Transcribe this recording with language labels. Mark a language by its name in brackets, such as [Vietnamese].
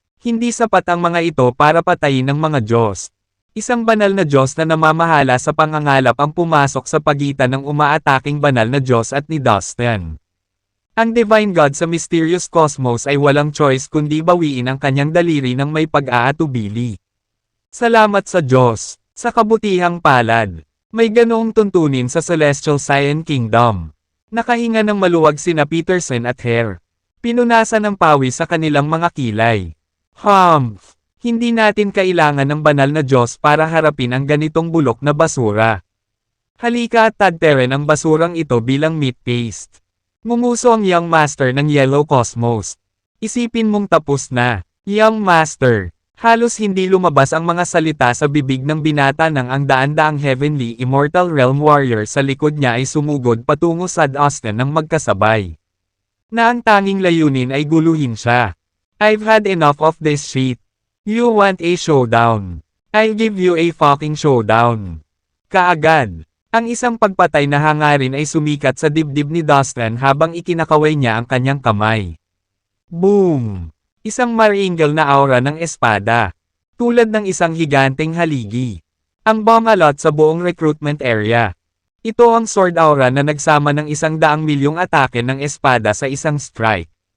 [Filipino] Hindi sapat ang mga ito para patayin ng mga Diyos. Isang banal na Diyos na namamahala sa pangangalap ang pumasok sa pagitan ng umaataking banal na Diyos at ni Dustin. Ang Divine God sa Mysterious Cosmos ay walang choice kundi bawiin ang kanyang daliri ng may pag-aatubili. Salamat sa Diyos, sa kabutihang palad. May ganoong tuntunin sa Celestial Cyan Kingdom. Nakahinga ng maluwag sina Peterson at Hare. Pinunasan ng pawis sa kanilang mga kilay. Humph! Hindi natin kailangan ng banal na Diyos para harapin ang ganitong bulok na basura. Halika at tagteren ang basurang ito bilang meat paste. Ngumuso ang Young Master ng Yellow Cosmos. Isipin mong tapos na, Young Master. Halos hindi lumabas ang mga salita sa bibig ng binata nang ang daan-daang Heavenly Immortal Realm Warrior sa likod niya ay sumugod patungo sa Dustin ng magkasabay. Na ang tanging layunin ay guluhin siya. [English] I've had enough of this shit. You want a showdown? I'll give you a fucking showdown. [Filipino] Kaagad, ang isang pagpatay na hangarin ay sumikat sa dibdib ni Dustin habang ikinakaway niya ang kanyang kamay. Boom! Isang maringal na aura ng espada. Tulad ng isang higanteng haligi. Ang bumalot sa buong recruitment area. Ito ang sword aura na nagsama ng 100,000,000 atake ng espada sa isang strike.